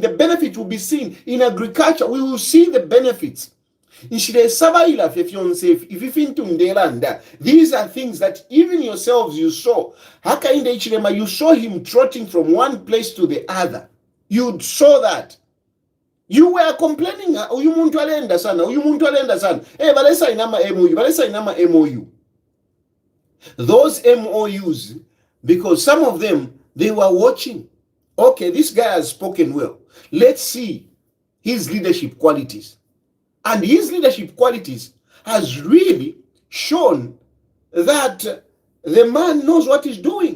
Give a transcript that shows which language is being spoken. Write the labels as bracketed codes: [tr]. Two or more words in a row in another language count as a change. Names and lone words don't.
[en] The benefits will be seen in agriculture. We will see the benefits. These are things that even yourselves you saw. Hakainde Hichilema, you saw him trotting from one place to the other. You saw that. You were complaining, [bem] uyu muntu alenda sana. Balesa inama MOU. [en] Those MOUs, because some of them, they were watching. Okay, this guy has spoken well. Let's see his leadership qualities. And his leadership qualities has really shown that the man knows what he's doing.